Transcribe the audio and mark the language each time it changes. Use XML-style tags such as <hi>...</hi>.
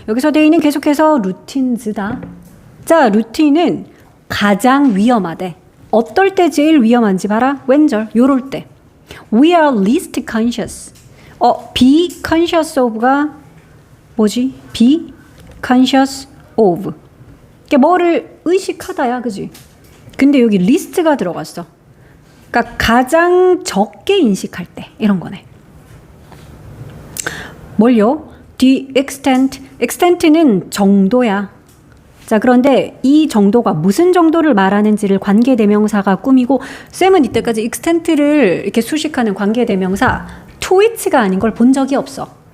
<ko>여기서 they는 계속해서 루틴즈다. 자, 루틴은 가장 위험하대. 어떨 때 제일 위험한지 봐라. 왼절 요럴 때.</ko> <en>We are least conscious. be conscious of</en> <ko>가 뭐지?</ko> <en>be conscious of.</en> <ko>이게 뭐를 의식하다야, 그지? 근데 여기 list가 들어갔어. 그러니까 가장 적게 인식할 때 이런 거네. 뭘요? the extent는 정도야. 자, 그런데 이 정도가 무슨 정도를 말하는지를 관계대명사가 꾸미고 쌤은 이때까지 extent를 이렇게 수식하는 관계대명사 to which가 아닌 걸 본 적이 없어.</ko>